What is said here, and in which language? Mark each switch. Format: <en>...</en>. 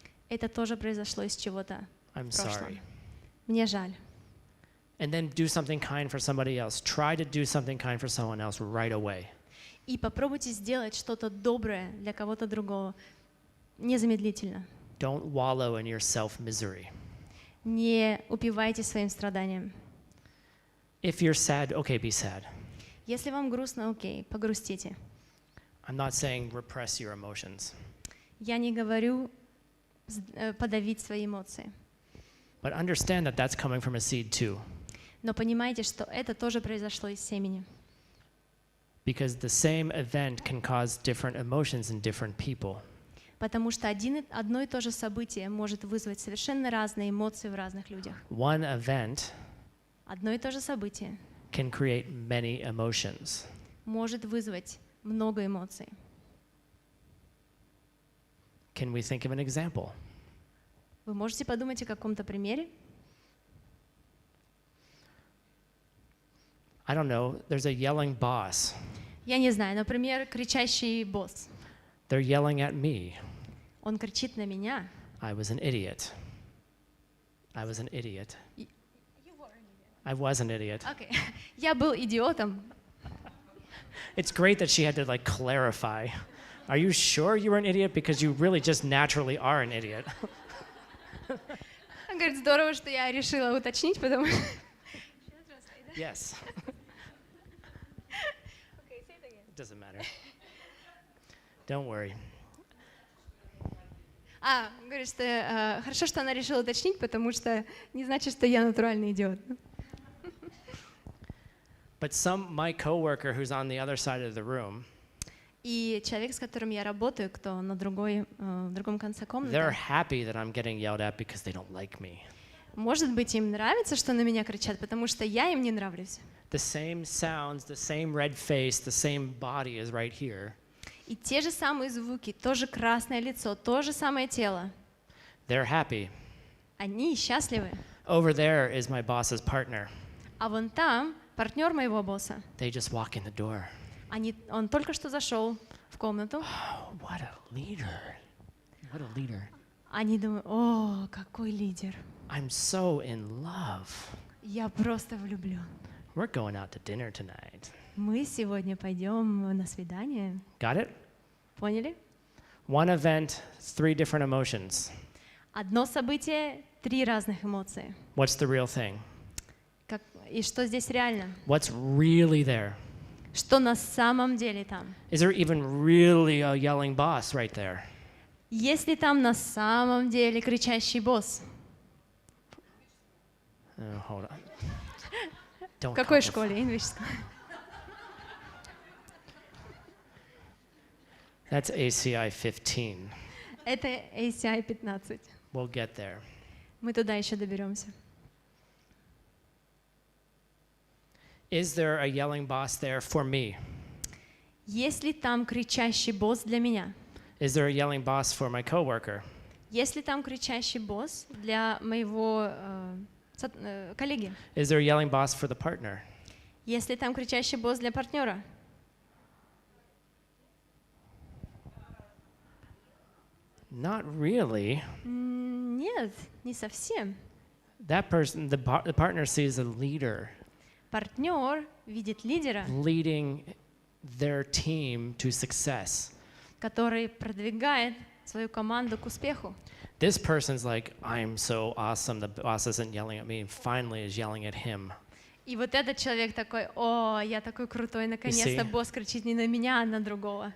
<ru>это тоже произошло из чего-то</ru> <en>I'm</en> <ru>в прошлом.</ru> <en>sorry.</en> <ru>Мне жаль.</ru> <en>And then do something kind for somebody else. Try to do something kind for someone else right away.</en> <ru>И попробуйте сделать что-то доброе для кого-то другого незамедлительно.</ru> <en>Don't wallow in your self-misery.</en> <ru>Не упивайте своим страданием.</ru> <en>If you're sad, okay, be sad.</en> <ru>Если вам грустно, окей, погрустите.</ru> <en>I'm not saying repress your emotions,</en> <ru>Я не говорю подавить свои эмоции.</ru> <en>but understand that that's coming from a seed too,</en> <ru>Но понимайте, что это тоже произошло из семени.</ru> <en>because the same event can cause different emotions in different people.</en> <ru>Потому что одно и то же событие может вызвать совершенно разные эмоции в разных людях.</ru> <en>One event</en> <ru>Одно и то же событие</ru> <en>can create many emotions.</en> <ru>может вызвать много эмоций.</ru> <en>Can we think of an example?</en> <ru>Вы можете подумать о каком-то примере?</ru> <en>I don't know, there's a yelling boss.</en> <ru>Я не знаю, например, кричащий босс.</ru> <en>They're yelling at me.</en> <ru>Он кричит на меня.</ru> <en>I was an idiot. I was an idiot. I was an idiot.</en> <ru>Окей. Я был идиотом.</ru> <en>It's great that she had to like clarify. Are you sure you were an idiot? Because you really just naturally are an idiot.</en> <ru>Он говорит, здорово, что я решила уточнить, потому что...</ru> <en>Yes. It doesn't matter. Don't worry.</en> <ru>Говорит, что хорошо, что она решила уточнить, потому что не значит, что я натуральный идиот.</ru> <en>But my coworker who's on the other side of the room,</en> <ru>И человек, с которым я работаю, кто на в другом конце</ru> <en>they're</en> <ru>комнаты,</ru> <en>happy that I'm getting yelled at because they don't like me.</en> <ru>может быть, им нравится, что на меня кричат, потому что я им не нравлюсь.</ru> <en>The same sounds, the same red face, the same body is right here.</en> <ru>И те же самые звуки, то же красное лицо, то же самое тело.</ru> <en>They're happy.</en> <ru>Они счастливы.</ru> <en>Over there is my boss's partner.</en> <ru>А вон там партнер моего босса.</ru> <en>They just walk in the door.</en> <ru>Он только что зашел в комнату.</ru> <en>Oh, what a leader. What a leader.</en> <ru>Они думают, о, какой лидер.</ru> <en>I'm so in love.</en> <ru>Я просто влюблен.</ru> <en>We're going out to dinner tonight.</en> <ru>Мы сегодня пойдем на свидание.</ru> <en>Got it?</en> <ru>Поняли?</ru> <en>One event, 3 different emotions.</en> <ru>Одно событие, 3 разных эмоции.</ru> <en>What's the real thing?</en> <ru>И что здесь реально?</ru> <en>What's really there?</en> <ru>что на самом деле там.</ru> <en>Is there even really a yelling boss right there?</en> <ru>Есть ли там на самом деле кричащий босс?</ru> <en>Hold on. Don't</en> <ru>В какой</ru> <en>call me.</en> <ru>школе?</ru> <en>English school. That's ACI 15.</en> <ru>Это ACI 15.</ru> <en>We'll get there.</en> <ru>Мы туда еще доберемся.</ru> <en>Is there a yelling boss there for me?</en> <ru>Есть ли там кричащий босс для меня?</ru> <en>Is there a yelling boss for my coworker?</en> <ru>Есть ли там кричащий босс для моего коллеги?</ru> <en>Is there a yelling boss for the partner?</en> <ru>Есть ли там кричащий босс для партнера?</ru> <en>Not really.</en> <ru>Нет, не совсем.</ru> <en>That person, the partner sees a leader</en> <ru>Партнер видит лидера,</ru> <en>leading their team to success.</en> <ru>который продвигает свою команду к успеху.</ru> <en>This person's like, I'm so awesome, the boss isn't yelling at me, and finally is yelling at him.</en> <ru>И вот этот человек такой: о, я такой крутой, наконец-то</ru> <en>see?</en> <ru>босс кричит не на меня, а на другого.</ru>